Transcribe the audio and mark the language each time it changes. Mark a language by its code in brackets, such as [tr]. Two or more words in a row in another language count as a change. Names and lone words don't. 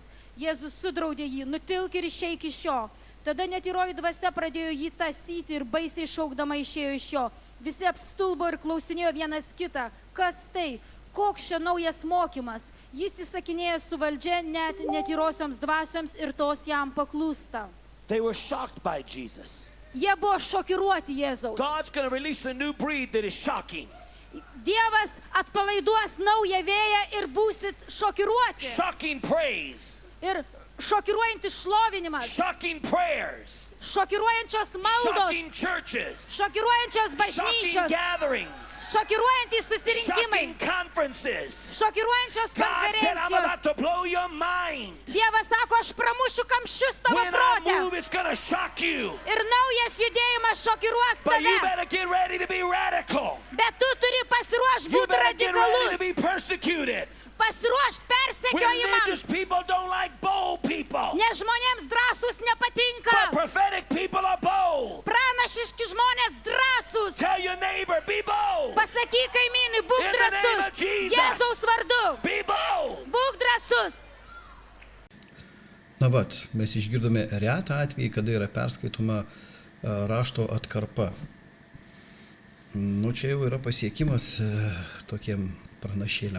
[lt] Jėzus sudraudė jį: nutilk ir išeik iš jo. Tada netyroji dvasia pradėjo jį tąsyti ir baisiai šaukdama išėjo iš jo. Visi apstulbo ir klausinėjo vienas kitą: kas tai, koks čia naujas mokymas? Jis įsakinėja su valdžia net netyrosioms dvasioms ir tos jam paklūsta. [en] They were shocked by Jesus. [lt] Jie buvo šokiruoti Jėzaus. [en] God's going to release a new breed that is shocking. [lt] Dievas atpalaiduos naują vėją ir būsit šokiruoti. [en] Shocking praise. [lt] Ir šokiruojantis šlovinimas, [en] shocking prayers, [lt] šokiruojančios maldos, [en] shocking churches, [lt] šokiruojančios [en] shocking [lt] bažnyčios, [en] gatherings, [lt] šokiruojantys susirinkimai, [en] shocking conferences. [lt] šokiruojančios [en] God said, I'm [lt] konferencijos. [en] about to blow your mind. [lt] Dievas sako, aš pramušiu kamščius tavo [en] When I [lt] protę. [en] move, it's going to shock you. [lt] Ir naujas judėjimas šokiruos [en] But you [lt] tave. [en] better get ready to be radical. [lt] Bet tu turi pasiruošti [en] You [lt] būti [en] better get ready to [lt] radikalus. [en] be persecuted. [lt] Pasiruošti [en] Religious [lt] persekiojimams. [en] people don't like bold people. [lt] Nes žmonėms drąsus [en] But [lt] nepatinka. [en] prophetic people are bold. [lt] Pranašiški žmonės drąsus. [en] Tell your neighbor, be bold. [lt] Pasakyk kaimynui, būk [en] In the name [lt] drąsus. [en] of Jesus. [lt] Jėzaus vardu. [en] Be bold. [lt] Būk drąsus. Na vat, mes išgirdome retą atvejį, kada yra perskaitoma rašto atkarpa. Nu, čia jau yra pasiekimas tokiem pranašėliam.